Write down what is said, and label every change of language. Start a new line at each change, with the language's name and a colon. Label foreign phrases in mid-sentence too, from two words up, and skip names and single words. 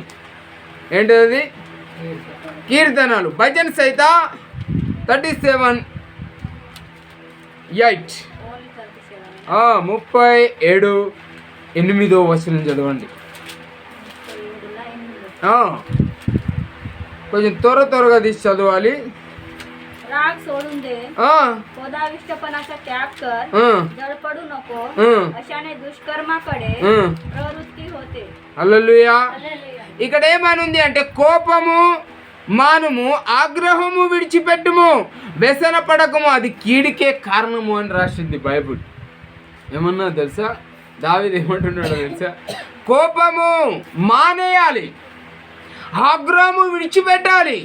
Telugu: ఏంటది? కీర్తనలు భజన్ సహిత 37:8. 37:8 వచనం చదవండి. కొంచెం త్వరగా తీసి చదవాలి.
Marathi: राग सोडून दे, पदाविष्टपणाचा त्याग कर, जळपडू नको, अशाने दुष्कर्माकडे प्रवृत्ती होते.
Telugu: హల్లెలూయా. ఇక్కడ ఏమనుంది అంటే కోపము మానుము, ఆగ్రహము విడిచిపెట్టుము, వ్యసన పడకము, అది కీడికే కారణము అని రాసింది బైబుల్. ఏమన్నా తెలుసా? దావీదు ఏమంటున్నాడో తెలుసా? కోపము మానేయాలి, ఆగ్రహము విడిచిపెట్టాలి.